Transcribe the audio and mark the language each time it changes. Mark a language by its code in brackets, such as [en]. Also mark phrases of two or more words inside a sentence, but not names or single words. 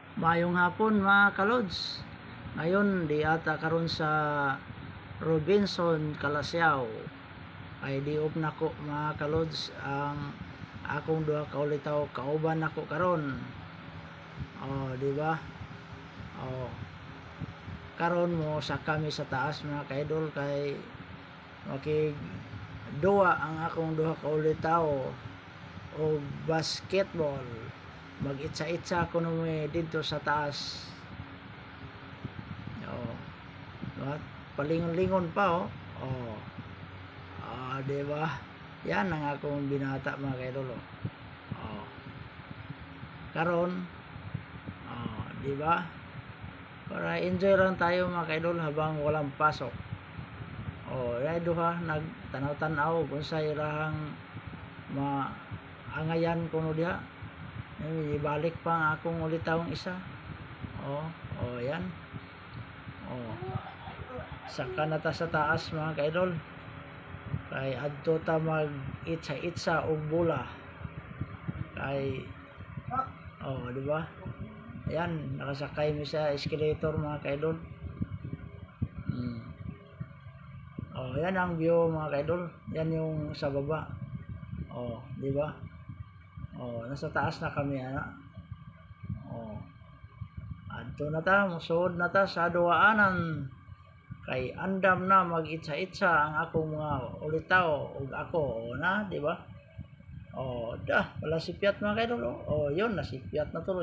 [ceb] Mayong hapon mga kalods. Ngayon di ata karon sa Robinson, Calasiao ay diop nako mga kalods ang akong duha ka ulitaw kauban nako karon. [tl] Di ba? [ceb] Karon mo sa kami sa taas mga kaidol kay makig duwa ang akong duha ka ulitaw o basketball. Mag-itsa-itsa ko nung dito sa taas. [tl] At palingon-lingon pa di ba? [ceb] Yan ang akong binata mga kaidol. Karon di ba? [tl] Para enjoy lang tayo mga kaidol habang walang pasok. [ceb] Yan duha nagtanaw-tanaw kung sa irahang maangayan kuno diha. Ibalik pa ang akong ulitawong isa. Yan. Saka na ta sa taas mga kaidol. Kay adto ta mag itsa-itsa og bola. Kay di ba? Yan, nakasakay mi sa escalator mga kaidol. Yan ang view mga kaidol. [tl] Yan yung sa baba. Di ba? [ceb] Nasa taas na kami adto na ta, musuod na ta sa duwaanan. Kay andam na mag-itsa-itsa ang akong mga ulitaw ug ako na, di ba? Wala sipyat mga kaidol. Yun, nasipyat na tuloy.